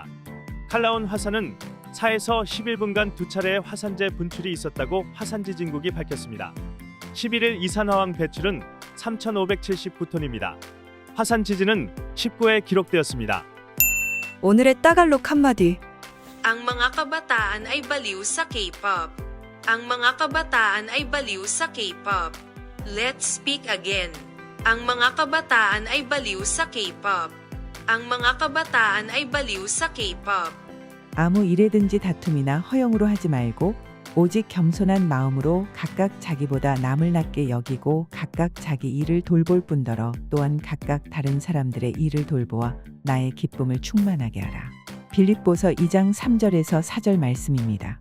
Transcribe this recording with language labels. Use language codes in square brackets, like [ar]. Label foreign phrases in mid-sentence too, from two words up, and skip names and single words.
[ko] 칼라온 화산은 4에서 11분간 두 차례의 화산재 분출이 있었다고 화산지진국이 밝혔습니다. 11일 이산화황 배출은 3,579톤입니다. 화산 지진은 19회 기록되었습니다. 오늘의 따갈록 한마디. [tl] Ang mga kabataan ay baliw sa K-pop. Ang mga kabataan ay baliw sa K-pop. [en] Let's speak again. [tl] Ang mga kabataan ay baliw sa K-pop. Ang mga kabataan ay baliw sa K-pop. [ko] 아무 일에든지 다툼이나 허영으로 하지 말고 오직 겸손한 마음으로 각각 자기보다 남을 낮게 여기고 각각 자기 일을 돌볼 뿐더러 또한 각각 다른 사람들의 일을 돌보아 나의 기쁨을 충만하게 하라. 빌립보서 2장 3절에서 4절 말씀입니다.